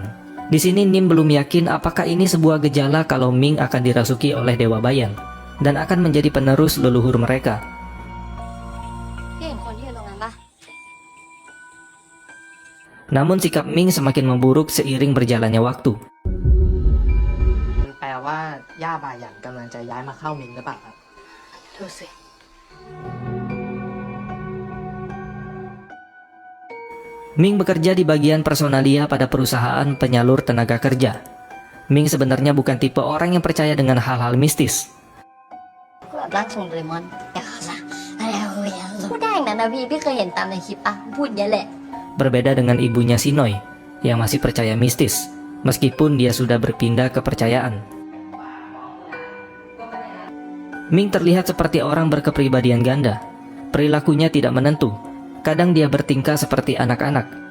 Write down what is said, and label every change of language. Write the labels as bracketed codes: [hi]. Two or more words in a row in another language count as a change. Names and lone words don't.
[id] Di sini Nim belum yakin apakah ini sebuah gejala kalau Ming akan dirasuki oleh Dewa Bayan dan akan menjadi penerus leluhur mereka. Namun sikap Ming semakin memburuk seiring berjalannya waktu. [th] แปลว่าย่าบาหยันกำลังจะย้ายมาเข้ามิงหรือเปล่าครับ ดูสิ [id] Ming bekerja di bagian personalia pada perusahaan penyalur tenaga kerja. Ming sebenarnya bukan tipe orang yang percaya dengan hal-hal mistis. [th] ร่างทรงโดเรมอนอย่าเข้าซะอะไรพูดได้อย่างนั้นนะพี่เคยเห็นตามในคลิปปะพูดเยอะแหละ [id] Berbeda dengan ibunya Sinoi yang masih percaya mistis, meskipun dia sudah berpindah kepercayaan. Ming terlihat seperti orang berkepribadian ganda. Perilakunya tidak menentu. Kadang dia bertingkah seperti anak-anak.